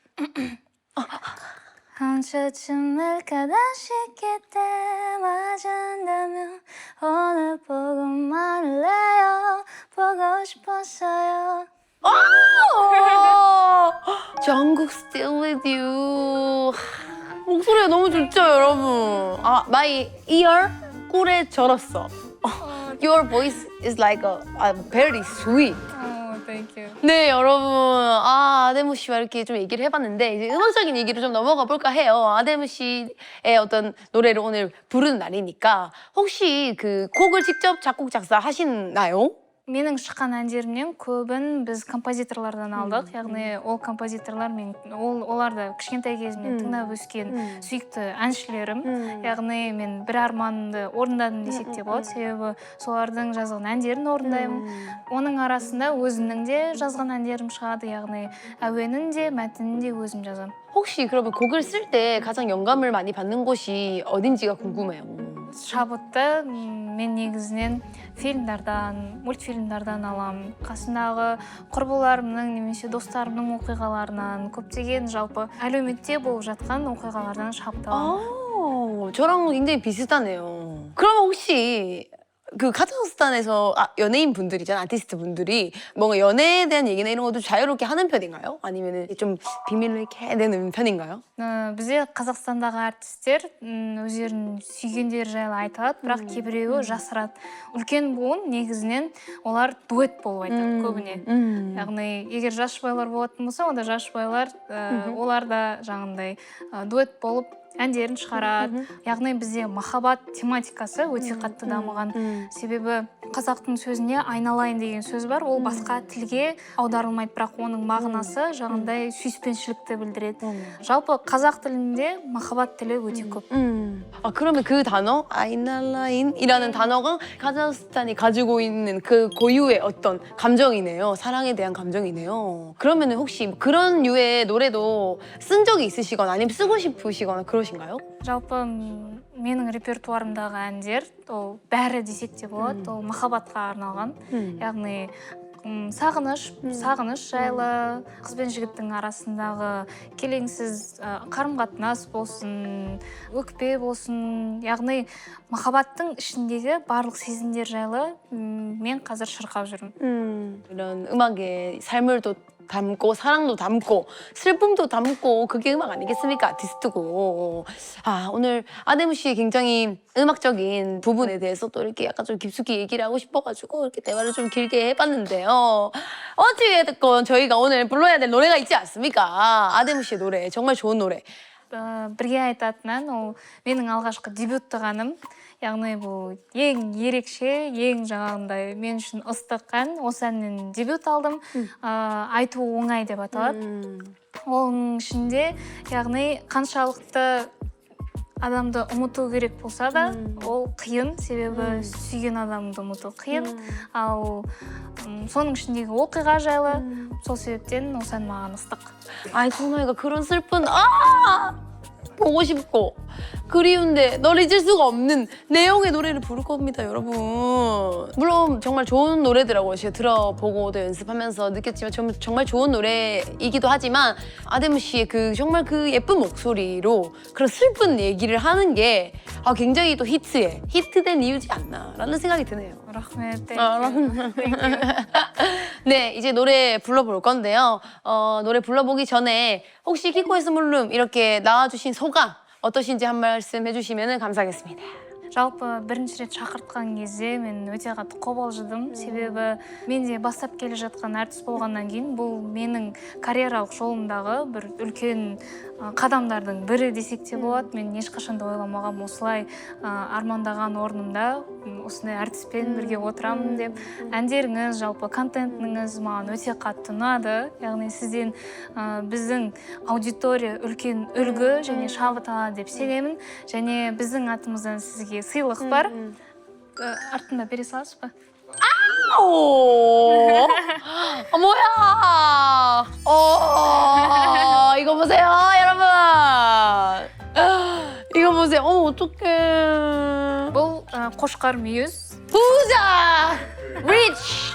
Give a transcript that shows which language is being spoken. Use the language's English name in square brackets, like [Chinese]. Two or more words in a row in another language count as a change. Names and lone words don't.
[Korean] 언제쯤일까 다시 그때 맞은다면 오늘 보고만 할래요. 보고 싶었어요. 정국 Still With You. 목소리가 너무 좋죠, 여러분. 아, [English] my ear [Korean] 꿀에 절었어. [English] Your voice is like a very sweet. thank you. [Korean] 네, 여러분. 아데무 씨와 이렇게 좀 얘기를 해봤는데 이제 음악적인 얘기로 좀 넘어가 볼까 해요. 아데무 씨의 어떤 노래를 오늘 부르는 날이니까 혹시 그 곡을 직접 작곡 작사하시나요? [Kazakh] Менің шыққан әндерімнен көбін біз композиторлардан алдық. Яғни ол композиторлар оларды кішкентай кезімнен тыңдап өскен сүйікті әншілерім. Яғни мен бір арманымды орындадым десек те болады. Себебі солардың жазған әндерін орындаймын. Оның арасында өзімнің де жазған әндерім шығады. Яғни әуенін де мәтінін де өзім жазамын. [Korean] 혹시 그러면 곡을 쓸 때 가장 영감을 많이 받는 곳이 어딘지가 궁금해요. [Kazakh] шабытты мен негізінен фильмдардан, мультфильмдардан аламын. Қасындағы құрбыларымның немесе достарымның оқиғаларынан, көптеген жалпы әлеуметте болып жатқан оқиғалардан шабыт аламын. [Korean] 저랑 굉장히 비슷하네요. 그럼 혹시 그 카자흐스탄에서 연예인 분들이잖아, 아티스트 분들이 뭔가 연애에 대한 얘기나 이런 것도 자유롭게 하는 편인가요? 아니면 좀 비밀로 이렇게 해야 되는 편인가요? [Kazakh] бізде қазақстандағы артистер өздерінің сүйгендері жайлы айтады, бірақ кейбіреуі жасырады. Үлкен буын негізінен олар дуэт болып айтады көбіне. Яғни егер жас жұбайлар болатын болса, онда жас жұбайлар олар да жаңағындай дуэт болып әндерін шығарады. Яғни бізде махаббат тематикасы өте қатты дамыған. Себебі қазақтың сөзіне айналайын деген сөз бар. Ол басқа тілге аударылмайды, бірақ оның мағынасы жаңағындай сүйіспеншілікті білдіреді. Жалпы қазақ тілінде махаббат тілі өте көп. [Korean] 그러면 그 단어, 아이날라인이라는 단어가 카자흐스탄이 가지고 있는 그 고유의 어떤 감정이네요. 사랑에 대한 감정이네요. 그러면 혹시 그런 유의 노래도 쓴 적이 있으시거나 아니면 쓰고 싶으시거나 그러신가요? [Kazakh] жалпы менің репертуарымдағы әндер ол бәрі десек те болады, ол махаббатқа арналған. Яғни сағыныш жайлы, қыз бен жігіттің арасындағы келеңсіз қарым-қатынас болсын, өкпе болсын, яғни махаббаттың ішіндегі барлық сезімдер жайлы мен қазір шырқап жүрмін. [Korean] 이런 음악에 삶을 또 담고 사랑도 담고 슬픔도 담고 그게 음악 아니겠습니까? 아티스트고. 오늘 아데무 씨의 굉장히 음악적인 부분에 대해서 또 이렇게 약간 좀 깊숙이 얘기를 하고 싶어가지고 이렇게 대화를 좀 길게 해봤는데요. 어찌됐건 저희가 오늘 불러야 될 노래가 있지 않습니까? 아데무 씨의 노래, 정말 좋은 노래. [Kazakh] бірге айтатын ән ол менің алғашқы дебюттік әнім. Яғни бұл ең ерекше, ең жаңағындай мен үшін ыстық ән. Осы әннен дебют алдым. Айту оңай деп аталады. Оның ішінде, яғни қаншалықты адамды ұмыту керек болса да, ол қиын, себебі сүйген адамды ұмыту қиын. Ал соның ішіндегі оқиға жайлы, сол себептен осы ән маған ыстық. [Korean] 정말 그런 슬픈 보고 싶고 그리운데 널 잊을 수가 없는 내용의 노래를 부를 겁니다, 여러분. 물론 정말 좋은 노래더라고요. 제가 들어보고도 연습하면서 느꼈지만 정말 좋은 노래이기도 하지만 아데무 씨의 그 정말 그 예쁜 목소리로 그런 슬픈 얘기를 하는 게 굉장히 또 히트된 이유지 않나라는 생각이 드네요. [Kazakh] рахмет. [Korean] 네, 이제 노래 불러볼 건데요. 노래 불러보기 전에 혹시 키코의 스몰룸 이렇게 나와주신 소감 어떠신지 한 말씀 해주시면 감사하겠습니다. [Kazakh] жалпы бірінші рет шақыртқан кезде мен өте қатты қобалжыдым. Себебі мен де бастап келе жатқан әртіс болғаннан кейін бұл менің карьералық жолымдағы бір үлкен қадамдардың бірі десек те болады. Мен ешқашан да ойламағам осылай армандаған орнымда осындай әртіспен бірге отырамын деп. Әндеріңіз, жалпы контентіңіз маған өте қатты ұнады. Яғни сізден біздің аудитория үлкен үлгі және шабыт алады деп сенемін. Және біздің атымыздан сізге сыйлық бар. Артында бере саласыз ба? [Korean] 뭐야? 이거 보세요, 여러분. 이거 보세요. 어떡해. [Kazakh] бұл қошқар мүйіз. [Korean] 부자! [English] Rich!